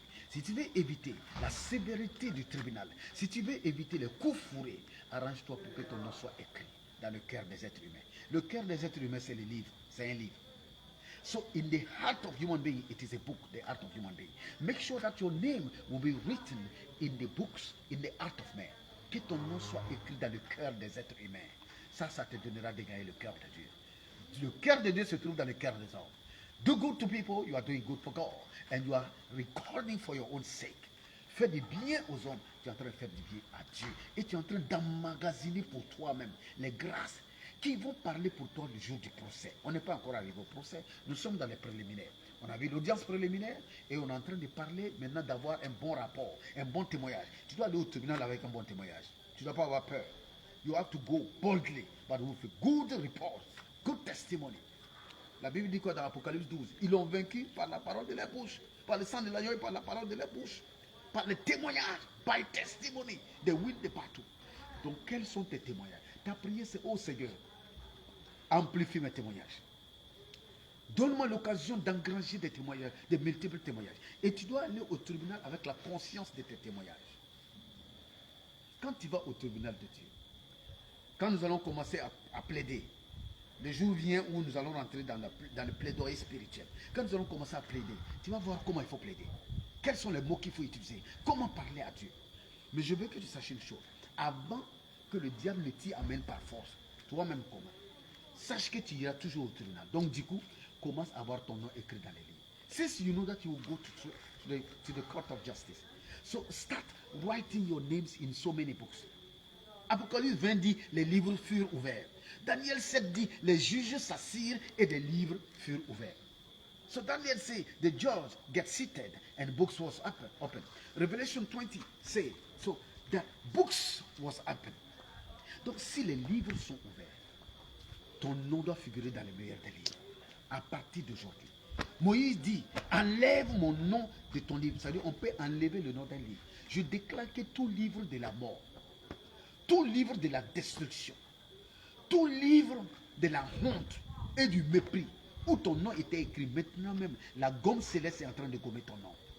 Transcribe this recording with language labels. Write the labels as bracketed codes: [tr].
[fr] Si tu veux éviter la sévérité du tribunal, si tu veux éviter les coups fourrés, arrange-toi pour que ton nom soit écrit dans le cœur des êtres humains. Le cœur des êtres humains, c'est le livre, c'est un livre. [en] So in the heart of human being, it is a book, the heart of human being. Make sure that your name will be written in the books, in the heart of man. [fr] Que ton nom soit écrit dans le cœur des êtres humains. Ça te donnera de gagner le cœur de Dieu. Le cœur de Dieu se trouve dans le cœur des hommes. [en] Do good to people, you are doing good for God. And you are recording for your own sake. [fr] Fais du bien aux hommes, tu es en train de faire du bien à Dieu. Et tu es en train d'emmagasiner pour toi-même les grâces qui vont parler pour toi le jour du procès. On n'est pas encore arrivé au procès, nous sommes dans les préliminaires. On a vu l'audience préliminaire et on est en train de parler maintenant d'avoir un bon rapport, un bon témoignage. Tu dois aller au tribunal avec un bon témoignage. Tu ne dois pas avoir peur. [en] You have to go boldly, but with a good report, good testimony. [fr] La Bible dit quoi dans Apocalypse 12? Ils l'ont vaincu par la parole de leur bouche, par le sang de l'agneau et par la parole de leur bouche, par le témoignage, [en] by testimony. They win the battle. [fr] Donc, quels sont tes témoignages? Ta prière, c'est oh Seigneur, amplifie mes témoignages. Donne-moi l'occasion d'engranger des témoignages, de multiples témoignages. Et tu dois aller au tribunal avec la conscience de tes témoignages. Quand tu vas au tribunal de Dieu, quand nous allons commencer à plaider, le jour vient où nous allons rentrer dans le plaidoyer spirituel. Quand nous allons commencer à plaider, tu vas voir comment il faut plaider. Quels sont les mots qu'il faut utiliser. Comment parler à Dieu. Mais je veux que tu saches une chose. Avant que le diable ne t'y amène par force, toi-même comment. Sache que tu iras toujours au tribunal. Donc du coup, commence à avoir ton nom écrit dans les livres. [en] Since you know that you will go to the court of justice. So start writing your names in so many books. [fr] Apocalypse 20 dit, les livres furent ouverts. Daniel 7 dit, les juges s'assirent et des livres furent ouverts. [en] So Daniel say, the judge get seated and books was open. Revelation 20 say, so the books was open. [fr] Donc si les livres sont ouverts, ton nom doit figurer dans les meilleurs des livres. À partir d'aujourd'hui. Moïse dit, enlève mon nom de ton livre. C'est-à-dire, on peut enlever le nom d'un livre. Je déclare que tout livre de la mort, tout livre de la destruction, tout livre de la honte et du mépris, où ton nom était écrit, maintenant même, la gomme céleste est en train de gommer ton nom.